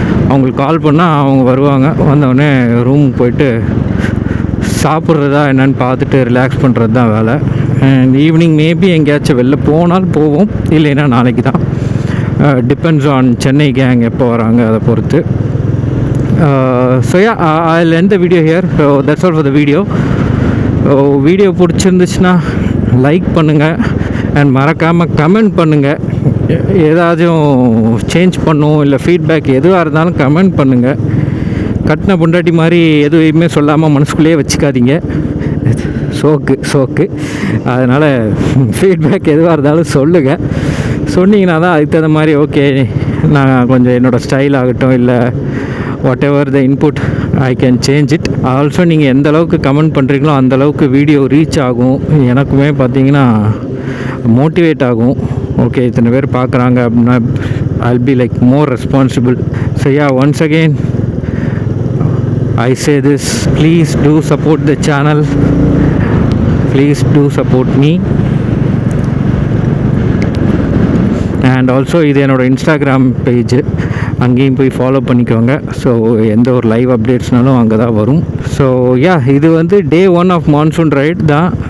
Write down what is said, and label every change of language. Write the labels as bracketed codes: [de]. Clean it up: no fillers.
[ta] அவங்களுக்கு கால் பண்ணால் அவங்க வருவாங்க. வந்தவுடனே ரூம் போயிட்டு சாப்பிட்றதா என்னென்னு பார்த்துட்டு ரிலாக்ஸ் பண்ணுறது தான் வேலை. அண்ட் ஈவினிங் மேபி எங்கேயாச்சும் வெளில போனால் போவோம், இல்லைன்னா நாளைக்கு தான். டிபெண்ட்ஸ் ஆன் சென்னை கேங் எப்போ வராங்க அதை பொறுத்து. [en] So yeah, I'll end the video here. So that's all for the video. [ta] Video பிடிச்சிருந்துச்சுன்னா லைக் பண்ணுங்கள் அண்ட் மறக்காமல் கமெண்ட் பண்ணுங்கள். ஏதாச்சும் சேஞ்ச் பண்ணும் இல்லை ஃபீட்பேக் எதுவாக இருந்தாலும் கமெண்ட் பண்ணுங்கள். கட்டின பொண்டாட்டி மாதிரி எதுவுமே சொல்லாமல் மனசுக்குள்ளேயே வச்சுக்காதீங்க. சோக்கு அதனால் ஃபீட்பேக் எதுவாக இருந்தாலும் சொல்லுங்கள். சொன்னீங்கன்னா தான் அதுக்கு தகுந்த மாதிரி ஓகே நான் கொஞ்சம் என்னோடய ஸ்டைல் ஆகட்டும் இல்லை [en] Whatever the input I can change it. [ta] Also நீங்கள் எந்த அளவுக்கு கமெண்ட் பண்ணுறீங்களோ அந்தளவுக்கு வீடியோ ரீச் ஆகும். எனக்குமே பார்த்தீங்கன்னா மோட்டிவேட் ஆகும். ஓகே இத்தனை பேர் பார்க்குறாங்க அப்படின்னா [en] I'll be like more responsible. So yeah, once again I say this, please do support the channel, please do support me. [ta] And also இது என்னோடய இன்ஸ்டாகிராம் பேஜ், அங்கேயும் போய் ஃபாலோ பண்ணிக்கோங்க. ஸோ எந்த ஒரு லைவ் அப்டேட்ஸ்னாலும் அங்கே தான் வரும். ஸோ யா, இது வந்து டே 1 ஆஃப் மான்சூன் ரைட் தான்.